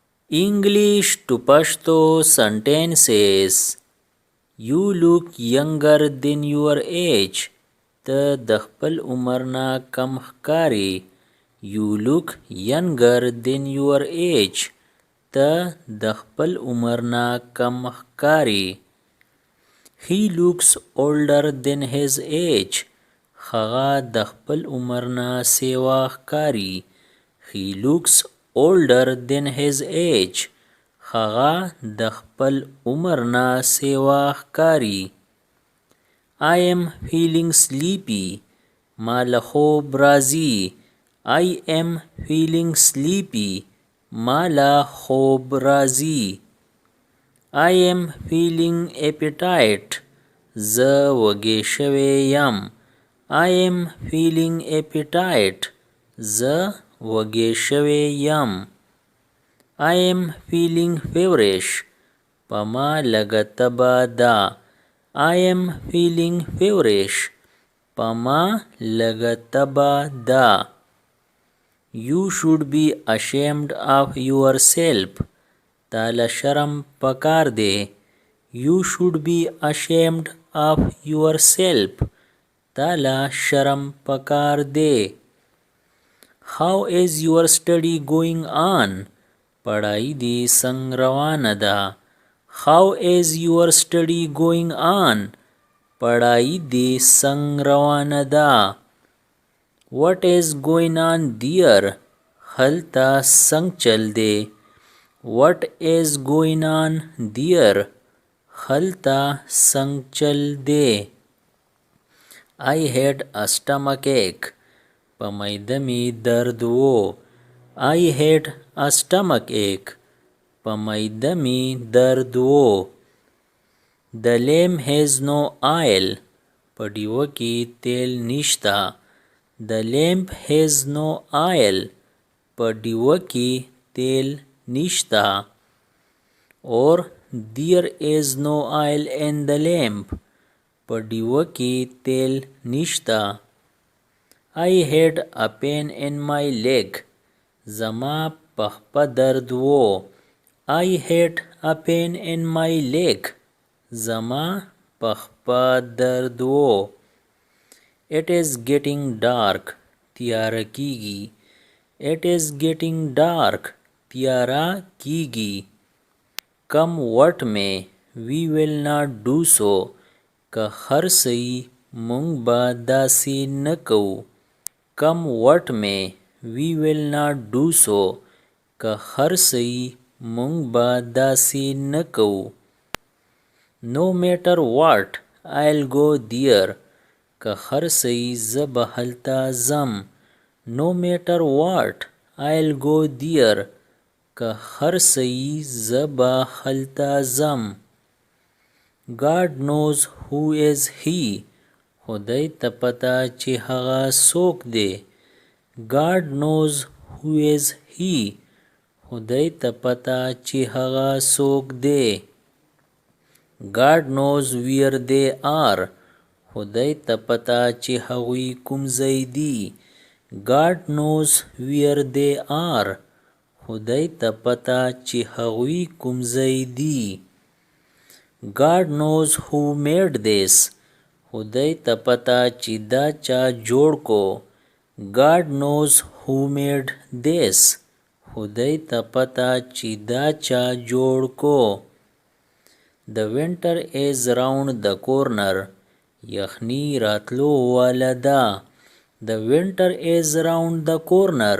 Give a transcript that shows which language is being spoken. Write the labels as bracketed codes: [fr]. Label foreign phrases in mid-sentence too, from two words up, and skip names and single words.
[en] English to Pashto sentences. You look younger than your age. [ps] ته د خپل عمر نه کم ښکاري. [en] You look younger than your age. [ps] ته د خپل عمر نه کم ښکاري. [en] He looks older than his age. [ps] هغه د خپل عمر نه سیوا ښکاري. [en] He looks older than his age. [ps] هغه د خپل عمر نه سیوا ښکاري. [en] I am feeling sleepy. [ps] ما له خوب راځي. [en] I am feeling sleepy. [ps] ما له خوب راځي. [en] I am feeling appetite. [ps] زه وږی شوی یم. [en] I am feeling appetite. [ps] زه وږی شوی یم. [en] I am feeling feverish. [ps] په ما لږه تبه ده. [en] I am feeling feverish. [ps] په ما لږه تبه ده. [en] You should be ashamed of yourself. [ps] تا له شرم پکار دی. [en] You should be ashamed of yourself. [ps] تا له شرم پکار دی. [en] How is your study going on? [ps] پڑھائی دی سنگ روانه ده. [en] How is your study going on? [ps] پڑھائی دی سنگ روانه ده. [en] What is going on there? [ps] هلته سنگ چل دی. [en] What is going on there? [ps] هلته سنگ چل دی. [en] I had a stomach ache. [ps] په معده می درد وو. [en] I had a stomach ache. [ps] په معده می درد وو. [en] The lamp has no oil. [ps] په ډیوه کې تیل نشتا. [en] The lamp has no oil. [ps] په ډیوه کې تیل نشتا. [en] Or there is no oil in the lamp. [ps] په ډیوه کې تیل نشتا. [en] I had a pain in my leg. [ps] زما پخپه درد وو. [en] I had a pain in my leg. [ps] زما پخپه درد وو. [en] It is getting dark. [ps] تیاره کیږي. [en] It is getting dark. [ps] تیاره کیږي. [en] Come what may, we will not do so. [ps] که هر څه مونږ به داسې نه کوو. [en] Come what may, we will not do so. [ps] که هر څه مونږ به داسې نه کوو. [en] No matter what, I'll go there. [ps] که هر څه زه به هلته ځم. [en] No matter what, I'll go there. [ps] که هر څه زه به هلته ځم. [en] God knows who is he. [ps] خدای ته پته چې هغه څوک دی. [en] God knows who is he. [ps] خدای ته پته چې هغه څوک دی. [en] God knows where they are. [ps] خدای ته پته چې هغوی کوم ځای دي. [en] God knows where they are. [ps] خدای ته پته چې هغوی کوم ځای دي. [en] God knows who made this. [ps] خدای ته پته چې دا چا جوړ کو. [en] God knows who made this. [ps] خدای ته پته چې دا چا جوړ کو. [en] The winter is round the corner. [ps] یخنی راتلو واله ده. [en] The winter is round the corner.